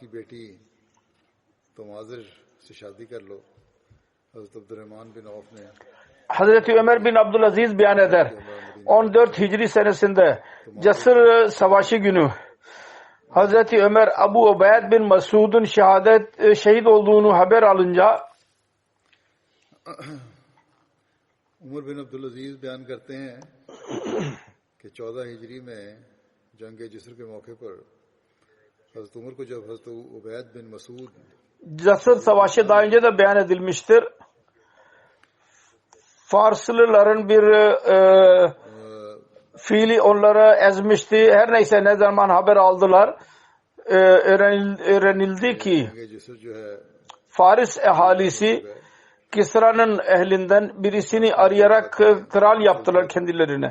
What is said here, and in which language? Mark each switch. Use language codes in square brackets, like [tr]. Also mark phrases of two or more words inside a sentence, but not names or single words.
[tr] Hazreti Ömer bin Abdülaziz beyan eder. 14 Hicri senesinde Cesr Savaşı günü Hazreti Ömer Abu Ubeyd bin Mesud'un şehit olduğunu haber alınca [ur] Umar bin Abdülaziz beyan کرتے ہیں کہ 14 ہجری میں جنگ جسر کے موقعے پر حضرت عمر کو جب حضرت عبید بن مسعود [tr] Cesr Savaşı daha önce de beyan edilmiştir. Farslıların bir fiili onları ezmişti. Her neyse ne zaman haber aldılar öğrenildi ki Faris ahalisi Kisra'nın ehlinden birisini arayarak kral yaptılar kendilerine.